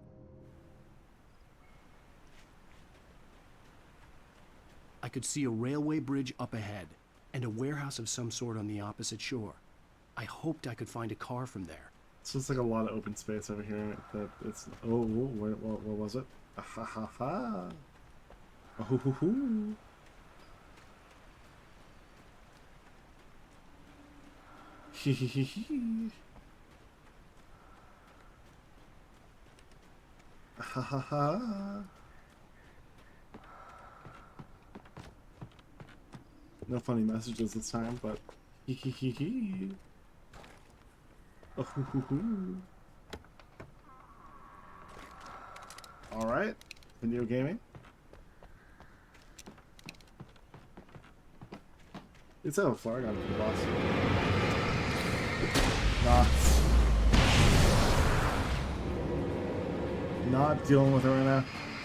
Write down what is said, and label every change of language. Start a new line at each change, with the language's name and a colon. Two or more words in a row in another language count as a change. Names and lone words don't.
English: I could see a railway bridge up ahead and a warehouse of some sort on the opposite shore. I hoped I could find a car from there. So it's like a lot of open space over here. That it's what was it? Ah, ha ha ha! Oh, hoo, hoo, hoo. Hee hee hee hee. Ha ha ha! No funny messages this time, but hee hee hee hee. Oh, hoo, hoo, hoo. All right, video gaming. It's out of Florida on the boss. Not dealing with it right now.